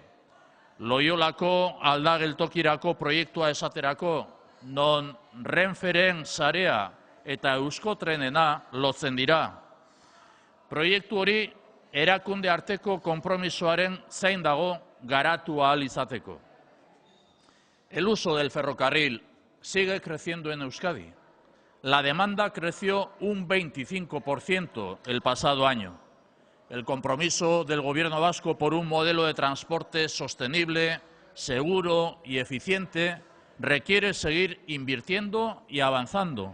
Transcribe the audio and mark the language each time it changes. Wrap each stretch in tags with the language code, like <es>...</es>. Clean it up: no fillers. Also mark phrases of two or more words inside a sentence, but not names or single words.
<eu>Loiolako aldageltokirako proiektua esaterako, non Renferen sarea eta Euskotrenena lotzen dira. Proiektu hori erakunde arteko konpromisoaren zain dago garatu ahal izateko.</eu> <es>El uso del ferrocarril sigue creciendo en Euskadi. La demanda creció un 25% el pasado año. El compromiso del Gobierno vasco por un modelo de transporte sostenible, seguro y eficiente requiere seguir invirtiendo y avanzando.</es>